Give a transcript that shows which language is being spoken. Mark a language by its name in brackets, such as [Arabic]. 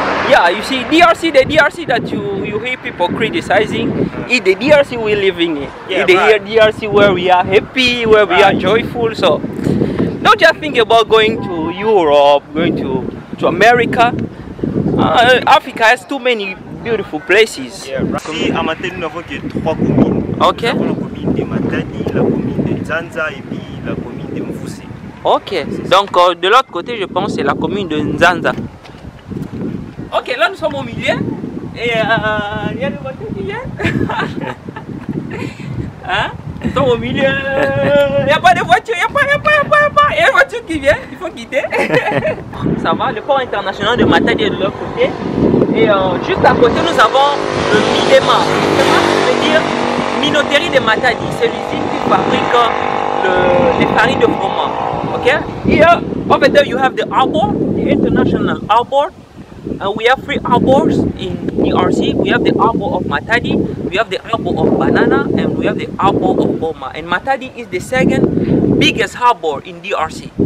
[English] Yeah, you see, the DRC that you hear people criticizing is the DRC we live in. Yeah, it's the right. DRC where we are happy, where we are joyful. So don't just think about going to Europe, going to America. Africa has too many beautiful places. Yeah, right. [French] Ici, à Matadi, nous n'avons que 3 communes. Ok. Nous avons la commune de Matadi, la commune de Nzanza et puis la commune de Mfoussé. Ok, donc de l'autre côté, je pense c'est la commune de Nzanza. Ok, là nous sommes au milieu et il y a des voitures qui viennent. Hein? Nous sommes au milieu, il n'y a pas de voiture, il y a une voiture qui vient, il faut quitter. Ça va, le port international de Matadi est de l'autre côté. Et juste à côté, nous avons le Midema. Midema, ça veut dire minoterie de Matadi. C'est l'usine qui fabrique les farines de froment. [English] Okay, here over there you have the harbor, the international harbor. We have 3 harbors in DRC. We have the harbor of Matadi, we have the harbor of Banana, and we have the harbor of Boma. And Matadi is the 2nd biggest harbor in DRC.